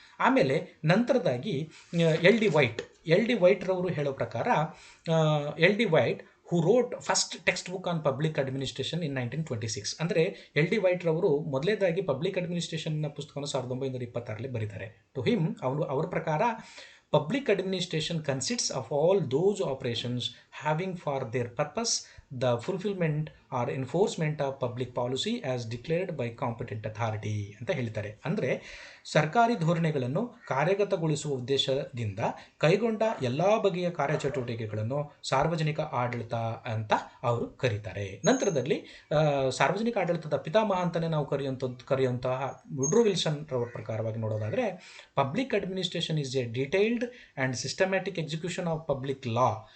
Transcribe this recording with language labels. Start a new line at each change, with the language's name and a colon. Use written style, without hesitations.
Kannada: ಆಮೇಲೆ ನಂತರದಾಗಿ L D white ರವರು ಹೇಳೋ ಪ್ರಕಾರ,
English: L D White who wrote first textbook on public administration in 1926.
Kannada: ಅಂದರೆ ಎಲ್ ಡಿ ವೈಟ್ ರವರು ಮೊದಲೇದಾಗಿ ಪಬ್ಲಿಕ್ ಅಡ್ಮಿನಿಸ್ಟ್ರೇಷನ್ನ ಪುಸ್ತಕವನ್ನು 1926 ಬರೀತಾರೆ.
English: to him,
Kannada: ಅವರ ಪ್ರಕಾರ
English: public administration consists of all those operations having for their purpose the fulfillment or enforcement of public policy as declared by competent authority
Kannada: ಅಂತ ಹೇಳ್ತಾರೆ. ಅಂದರೆ ಸರ್ಕಾರಿ ಧೋರಣೆಗಳನ್ನು ಕಾರ್ಯಗತಗೊಳಿಸುವ ಉದ್ದೇಶದಿಂದ ಕೈಗೊಂಡ ಎಲ್ಲ ಬಗೆಯ ಕಾರ್ಯಚಟುವಟಿಕೆಗಳನ್ನು ಸಾರ್ವಜನಿಕ ಆಡಳಿತ ಅಂತ ಅವರು ಕರೀತಾರೆ. ನಂತರದಲ್ಲಿ ಸಾರ್ವಜನಿಕ ಆಡಳಿತದ ಪಿತಾಮಹ ಅಂತಲೇ ನಾವು ಕರೆಯುವಂತಹ ವುಡ್ರೋ ವಿಲ್ಸನ್ ರವರ ಪ್ರಕಾರವಾಗಿ ನೋಡೋದಾದರೆ,
English: Public administration is a detailed and systematic execution of public law.